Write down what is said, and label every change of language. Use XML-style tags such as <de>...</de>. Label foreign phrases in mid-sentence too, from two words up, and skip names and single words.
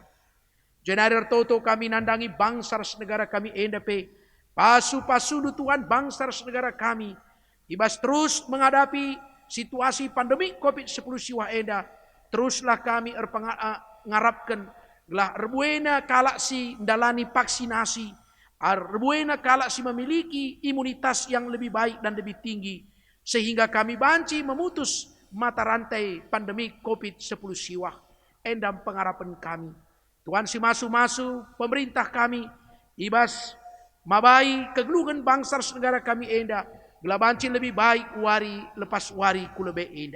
<btx>Jenarir toto kami nandangi bangsa negara kami enda pe pasu-pasu Tuhan bangsa negara kami ibas</btx> <id>terus menghadapi situasi pandemi</id> <btx>COVID-19 siwa enda. Teruslah kami ngarapkan gelah rebuena kalak si dalani vaksinasi, rebuena kalak si</btx> <id>memiliki imunitas yang lebih baik dan lebih tinggi, sehingga kami</id> <btx>banci</btx> <id>memutus mata rantai pandemi</id> <btx>COVID-19 siwa. Endam pengharapan kami. Tuhan si masu-masu pemerintah kami ibas mabai kegeluhan bangsa negara kami enda. Gelabanci</btx> <id>lebih baik</id> <btx>wari lepas wari kulebe enda.</btx>